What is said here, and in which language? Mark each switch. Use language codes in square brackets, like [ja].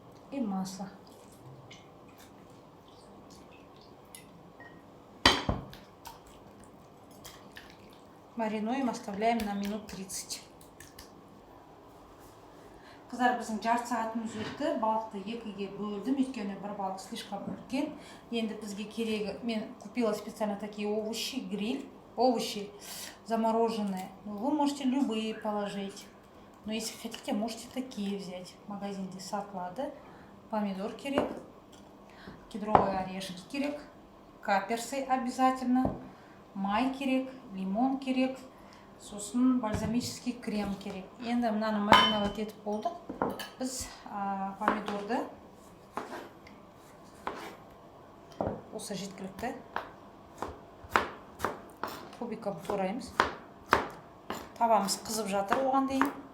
[ru] И масло. Маринуем, оставляем на минут 30. [kk] Қыздар, біздің жарты сағатымыз өтті. Балықты екіге бөлдім, өйткені бір балық [ru] слишком [kk] үлкен. Енді бізге керегі, мен [ru] купила специально такие овощи, гриль. Овощи замороженные. Вы можете любые положить. Но если хотите, можете такие взять. В магазине [kk] сатылады. Помидор керек, кедровые орешки керек, каперсы обязательно, май керек, лимон керек, сосын бальзамический крем керек. Енді мынаны мариновать етіп болдық. Біз помидорды осы жеткілікті кубиком тураймыз. Табамыз қызып жатыр оған дейін.